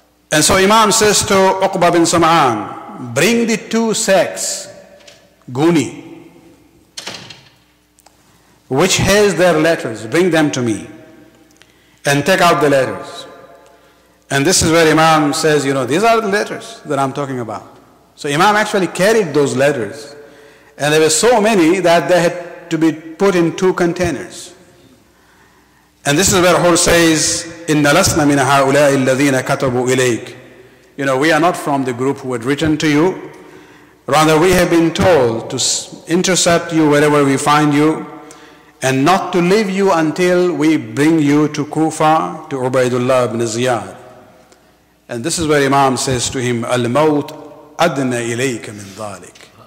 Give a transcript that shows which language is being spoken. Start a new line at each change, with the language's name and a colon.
English: And so Imam says to Uqba bin Sam'an, bring the two sacks, Guni, which has their letters, bring them to me, and take out the letters. And this is where Imam says, these are the letters that I'm talking about. So Imam actually carried those letters, and there were so many that they had to be put in two containers. And this is where Hur says,
Arabic: إِنَّ لَسْنَ مِنَ هَؤُلَاءِ الَّذِينَ كَتَبُوا إِلَيْكَ.
English: We are not from the group who had written to you. Rather, we have been told to intercept you wherever we find you, and not to leave you until we bring you to Kufa, to Ubaidullah ibn Ziyad. And this is where Imam says to him,
Arabic: Al-Maut adna ilayka min dhalik.